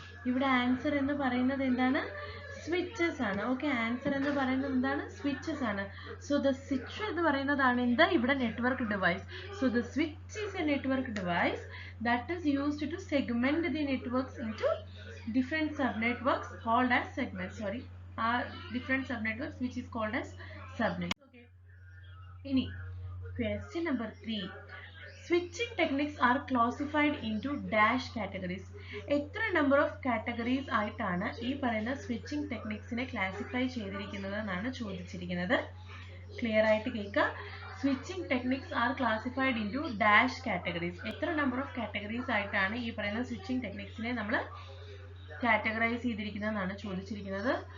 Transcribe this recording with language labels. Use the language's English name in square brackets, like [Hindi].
[Malayalam] ഇവിടെ ആൻസർ എന്ന് പറയുന്നത് എന്താണ്? സ്വിച്ചസ് ആണ്. ഓക്കെ, ആൻസർ എന്ന് പറയുന്നത് എന്താണ്? സ്വിച്ചസ് ആണ്. സോ ദ സ്വിച്ച് എന്ന് പറയുന്നതാണ് എന്താ ഇവിടെ network device. [English] So the switch is a network device that is used to segment the networks into different subnetworks called as segments. Different subnetworks which is called as subnets. Okay, [Malayalam] ini [English] question number 3. Switching techniques are classified into dash categories. [Malayalam] എത്ര number of categories ആയിട്ടാണ് ഈ പറയുന്ന switching ടെക്നിക്സിനെ classify ചെയ്തിരിക്കുന്നത് എന്നാണ് ചോദിച്ചിരിക്കുന്നത്. Clear ആയിട്ട് കേൾക്കുക. [English] Switching techniques are classified into dash categories. [Malayalam] എത്ര നമ്പർ ഓഫ് കാറ്റഗറീസ് ആയിട്ടാണ് ഈ പറയുന്ന സ്വിച്ചിങ് ടെക്നിക്സിനെ നമ്മൾ കാറ്റഗറൈസ് ചെയ്തിരിക്കുന്നതെന്നാണ് ചോദിച്ചിരിക്കുന്നത്.